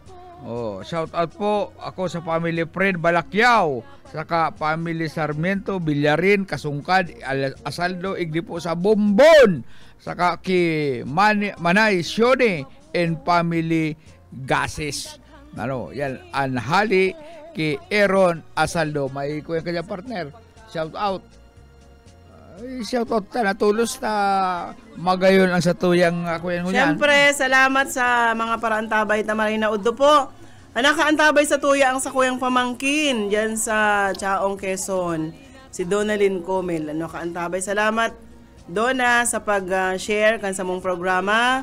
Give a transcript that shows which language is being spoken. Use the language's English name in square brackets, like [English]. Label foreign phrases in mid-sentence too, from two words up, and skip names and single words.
[English] Shout out [Bikol] po ako sa family friend Balakyaw, saka family Sarmiento, Villarin, Kasungkad, Asaldo, igdi po sa Bombon, saka ki Manay Sione and family Gases. Yan, anhali ki Aaron Asaldo. May kuya kanya partner. [English] Shout out. Shout out [Bikol] ta natulos ta magayon ang satuyang kuya ngunyan. Siyempre, salamat sa mga paraantabay na Marina Uddo po. Nakaantabay sa tuya ang sakuyang pamangkin diyan sa Chaong, Quezon. Si Donalyn Comel. Kaantabay. Salamat Dona sa pag-share kan sa mong programa.